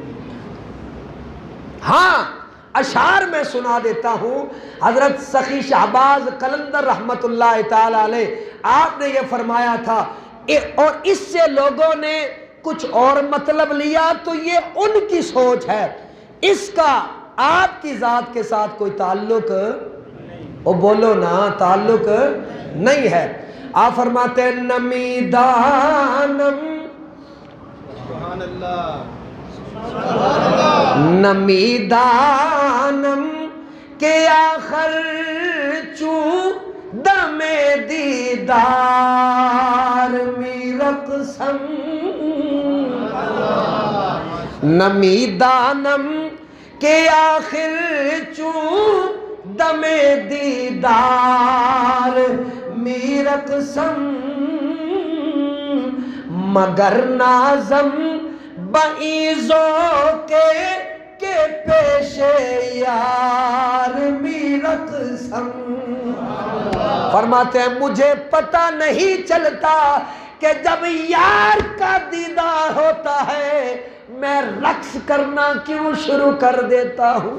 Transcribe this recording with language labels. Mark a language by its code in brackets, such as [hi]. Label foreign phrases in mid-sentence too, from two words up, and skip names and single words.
[ur] ہاں اشعار میں سنا دیتا ہوں، حضرت سخی شہباز قلندر [ar] رحمت اللہ تعالی علیہ [ur] آپ نے یہ فرمایا تھا، اور اس سے لوگوں نے کچھ اور مطلب لیا، تو یہ ان کی سوچ ہے، اس کا آپ کی ذات کے ساتھ کوئی تعلق، وہ بولو نا، تعلق نہیں ہے۔ آپ فرماتے ہیں نمیدانم، [ar] سبحان اللہ، [fa] نمیدانم کے آخر چو دم دیدار می رقصم، نمیدانم کے آخر چو دم دیدار می رقصم، مگر نازم بعیزوں کے پیش یار میرت سم. [ur] فرماتے ہیں مجھے پتہ نہیں چلتا کہ جب یار کا دیدار ہوتا ہے میں رقص کرنا کیوں شروع کر دیتا ہوں.